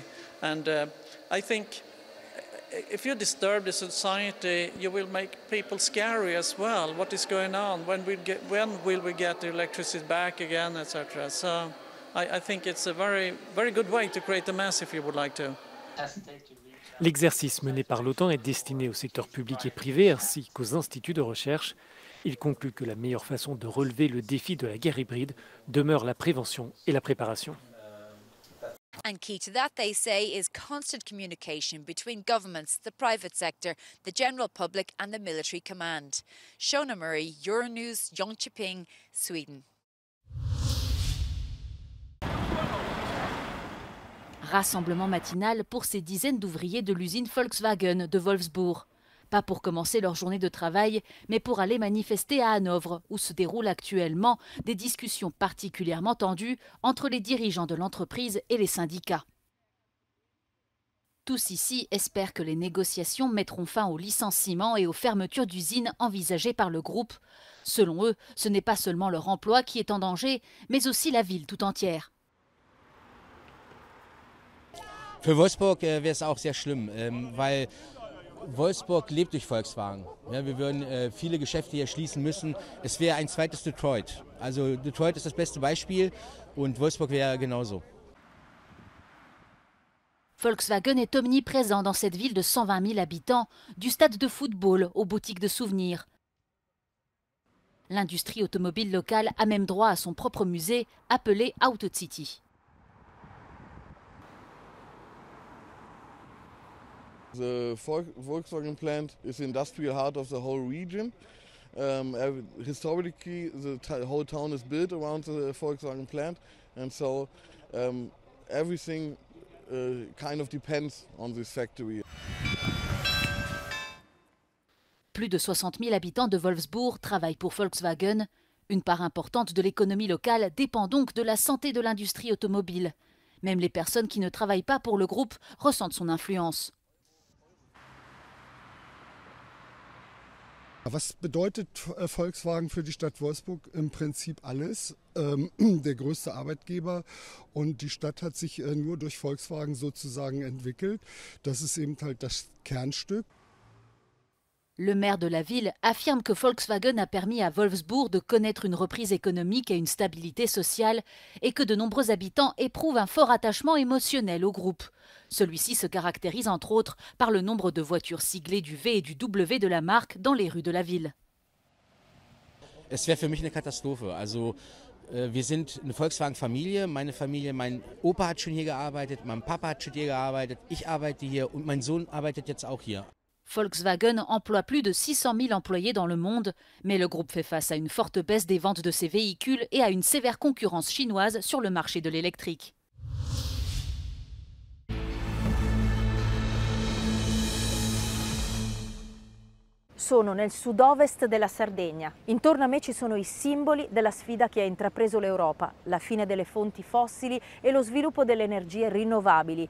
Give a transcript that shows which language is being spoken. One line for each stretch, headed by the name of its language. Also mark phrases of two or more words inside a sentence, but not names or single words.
English: And I think if you disturb the society, you will make people scary as well. What is going on? When will we get the electricity back again, etc. So I think it's a very, very good way to create a mess if you would like to.
French: L'exercice mené par l'OTAN est destiné au secteur public et privé ainsi qu'aux instituts de recherche. Il conclut que la meilleure façon de relever le défi de la guerre hybride demeure la prévention et la préparation.
English: And key to that, they say, is constant communication between governments, the private sector, the general public and the military command. Shona Murray, Euronews, Jönköping, Sweden.
French: Rassemblement matinal pour ces dizaines d'ouvriers de l'usine Volkswagen de Wolfsburg. Pas pour commencer leur journée de travail, mais pour aller manifester à Hanovre, où se déroulent actuellement des discussions particulièrement tendues entre les dirigeants de l'entreprise et les syndicats. Tous ici espèrent que les négociations mettront fin aux licenciements et aux fermetures d'usines envisagées par le groupe. Selon eux, ce n'est pas seulement leur emploi qui est en danger, mais aussi la ville tout entière.
German: Für Wolfsburg wäre es auch sehr schlimm, weil Wolfsburg lebt durch Volkswagen. Ja, wir würden viele Geschäfte hier schließen müssen. Es wäre ein zweites Detroit. Also Detroit ist das beste Beispiel und Wolfsburg wäre genauso.
French: Volkswagen est omniprésent dans cette ville de 120 000 habitants, du stade de football aux boutiques de souvenirs. L'industrie automobile locale a même droit à son propre musée appelé Auto City.
English: The Volkswagen plant is the industrial heart of the whole region. Historically, the whole town is built around the Volkswagen plant, and so everything kind of depends on this factory.
French: Plus de 60 000 habitants de Wolfsburg travaillent pour Volkswagen. Une part importante de l'économie locale dépend donc de la santé de l'industrie automobile. Même les personnes qui ne travaillent pas pour le groupe ressentent son influence.
German: Was bedeutet Volkswagen für die Stadt Wolfsburg? Im Prinzip alles. Der größte Arbeitgeber und die Stadt hat sich nur durch Volkswagen sozusagen entwickelt. Das ist eben halt das Kernstück.
French: Le maire de la ville affirme que Volkswagen a permis à Wolfsburg de connaître une reprise économique et une stabilité sociale et que de nombreux habitants éprouvent un fort attachement émotionnel au groupe. Celui-ci se caractérise entre autres par le nombre de voitures siglées du V et du W de la marque dans les rues de la ville.
German: Es wäre für mich eine Katastrophe. Also wir sind eine Volkswagen-Familie. Meine Familie, mein Opa hat schon hier gearbeitet, mein Papa hat schon hier gearbeitet, ich arbeite hier und mein Sohn arbeitet jetzt auch hier.
French: Volkswagen emploie plus de 600 000 employés dans le monde, mais le groupe fait face à une forte baisse des ventes de ses véhicules et à une sévère concurrence chinoise sur le marché de l'électrique.
Italian: Sono nel sud-ovest della Sardegna. Intorno a me ci sono i simboli della sfida che ha intrapreso l'Europa, la fine delle fonti fossili e lo sviluppo delle energie rinnovabili.